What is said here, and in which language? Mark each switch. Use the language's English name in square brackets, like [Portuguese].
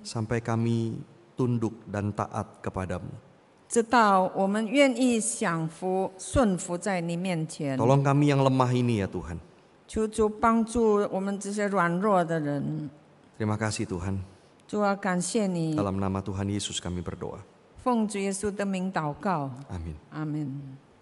[Indonesian] sampai kami tunduk dan taat kepadamu. [Chinese] 知道我们愿意降服、顺服在你面前。 [Indonesian] Tolong kami yang lemah ini ya Tuhan. [Chinese] 求主帮助我们这些软弱的人。 [Indonesian] Terima kasih Tuhan. [Chinese] 主啊，感谢你， [Indonesian] Dalam nama Tuhan Yesus kami berdoa. [Chinese] 奉主耶稣的名祷告， [Indonesian] Amin. [Chinese] 阿门。